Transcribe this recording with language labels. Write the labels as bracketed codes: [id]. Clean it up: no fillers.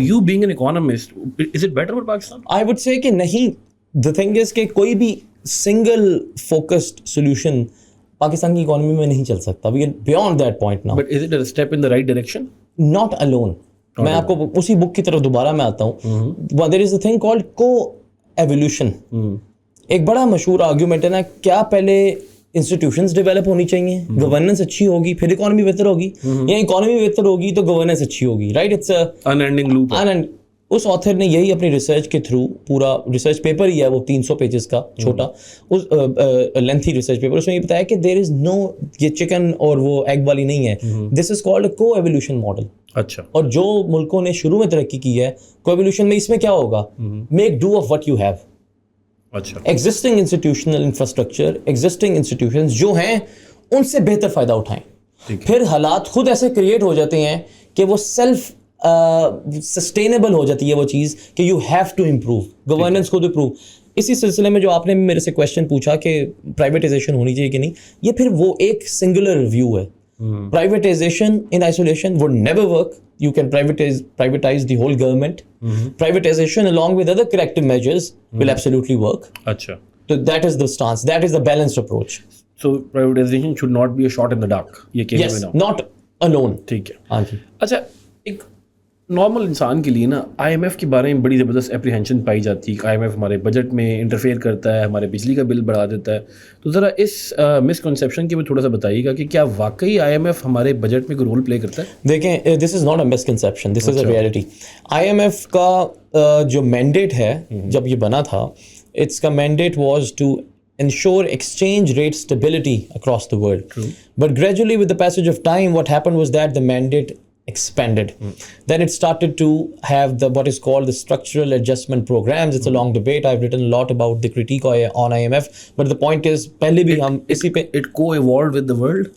[en] تو you being an economist, is it better for Pakistan? I would say [ur] کہ نہیں. [en] the thing is [ur] کہ کوئی بھی سنگل فوکسڈ سولوشن پاکستان کی اکانومی میں نہیں چل سکتا. [en] We are beyond that point now. But is it a step in the right direction? Not alone. [ur] میں آپ کو اسی بک کی طرف دوبارہ میں آتا ہوں. [en] There is a thing called coevolution. [ur] ایک بڑا مشہور آرگیومنٹ ہے نا, کیا پہلے انسٹیٹیوشنز ڈیولپ ہونی چاہیے, گورننس اچھی ہوگی پھر اکانومی بہتر ہوگی, یا اکانومی بہتر ہوگی تو گورننس اچھی ہوگی, right? It's [en] An ending loop. [ur] اس author نے یہی اپنی ریسرچ کے تھرو, پورا ریسرچ پیپر ہی ہے وہ 300 پیجز کا چھوٹا, اس لینتھی ریسرچ پیپر, اس میں یہ بتایا کہ [en] there is no, [ur] یہ چکن اور وہ ایگ والی نہیں ہے, [en] This is called coevolution model. [ur] اچھا. اور جو ملکوں نے شروع میں ترقی کی ہے کو ایولیوشن میں, اس میں کیا ہوگا, [en] Make do of what you have. [ur] اچھا. Existing institutional infrastructure, existing institutions جو ہیں ان سے بہتر فائدہ اٹھائیں. پھر حالات خود ایسے کریٹ ہو جاتے ہیں کہ وہ سیلف سسٹینیبل ہو جاتی ہے وہ چیز, کہ [en] you have to improve, [ur] governance خود امپروو. اسی سلسلے میں جو آپ نے میرے سے کویشچن پوچھا کہ پرائیویٹائزیشن ہونی چاہیے کہ نہیں, یہ پھر وہ ایک سنگولر ویو ہے. [en] Privatization in isolation would never work. You can privatize the whole government. Privatization along with other corrective measures will absolutely work. [ur] Acha. [en] So that is the stance. That is the balanced approach. So privatization should not be a shot in the dark. Yes, not alone. [ur] ٹھیک ہے. ہاں جی. اچھا, ایک normal انسان کے لیے نا I am F کے بارے میں بڑی زبردست اپریہنشن پائی جاتی ہے کہ آئی ایم ایف ہمارے بجٹ میں انٹرفیئر کرتا ہے, ہمارے بجلی کا بل بڑھا دیتا ہے. تو ذرا اس مسکنسیپشن کے بھی تھوڑا سا بتائیے گا کہ کیا واقعی آئی ایم ایف ہمارے بجٹ میں کوئی رول پلے کرتا ہے؟ [en] دیکھیں, this is not a misconception, this is a reality. [ur] I am F کا جو مینڈیٹ ہے جب یہ بنا تھا, [en] Its کا mandate was to ensure exchange rate stability across the world. True. But gradually with the passage of time, what happened was that the mandate expanded. Then it started to have the what is called the structural adjustment programs. It's a long debate. I've written a lot about the critique on IMF. But the point is, [ur] pehle bhi hum isi pe [en] it co-evolved with the world.